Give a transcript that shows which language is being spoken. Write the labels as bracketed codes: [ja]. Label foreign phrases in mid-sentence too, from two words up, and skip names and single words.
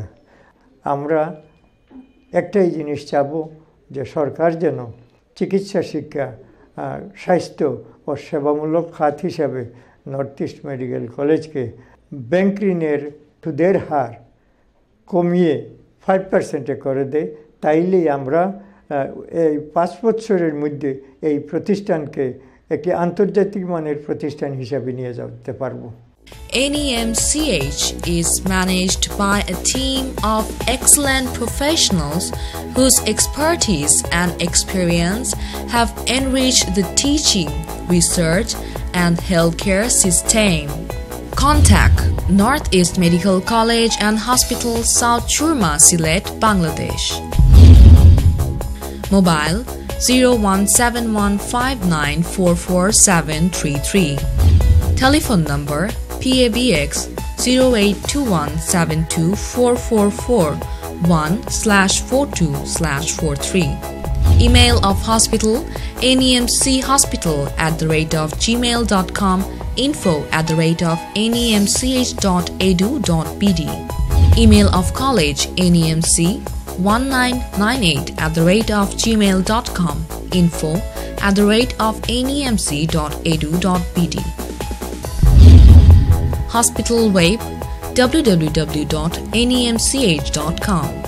[bn] আমরা একটাই জিনিস চাব যে সরকার যেন চিকিৎসা শিক্ষা, স্বাস্থ্য ও সেবামূলক খাত হিসাবে নর্থ ইস্ট মেডিকেল কলেজকে ব্যাংক ঋণের সুদের হার কমিয়ে 5% করে দেয়। তাইলেই আমরা এই 5 বছরের মধ্যে এই প্রতিষ্ঠানকে একটি আন্তর্জাতিক মানের প্রতিষ্ঠান হিসাবে নিয়ে যেতে পারব। [en] NEMCH is managed by a team of excellent professionals whose expertise and experience have enriched the teaching, research, and healthcare system. Contact Northeast Medical College and Hospital, South Churma, Sylhet, Bangladesh. Mobile 01715944733. Telephone number PABX 08121724441/42/43. Email of hospital nemchospital@gmail.com, info@nemch.edu.bd. Email of college nemc1998@gmail.com, info@nemc.edu.bd. Hospital web www.nemch.com.